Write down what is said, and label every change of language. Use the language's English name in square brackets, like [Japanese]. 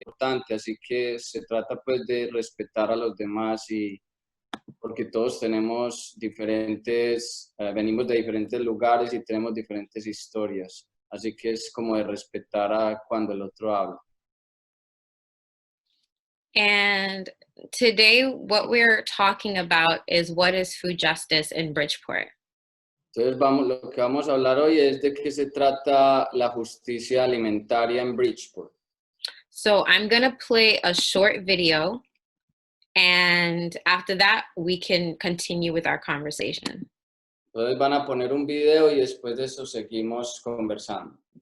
[Spanish] importante, así que se trata pues de respetar a los demás y porque todos tenemos diferentes, venimos de diferentes lugares y tenemos diferentes historias, así que es como de respetar a cuando el otro habla. [English] And today what we're talking about is what is food justice in Bridgeport. [Spanish] Entonces lo que vamos a hablar hoy es de qué se trata la justicia alimentaria en Bridgeport. [English] So I'm going to play a short video, and after that we can continue with our conversation. [Spanish] Entonces van a poner un video y después de eso seguimos conversando.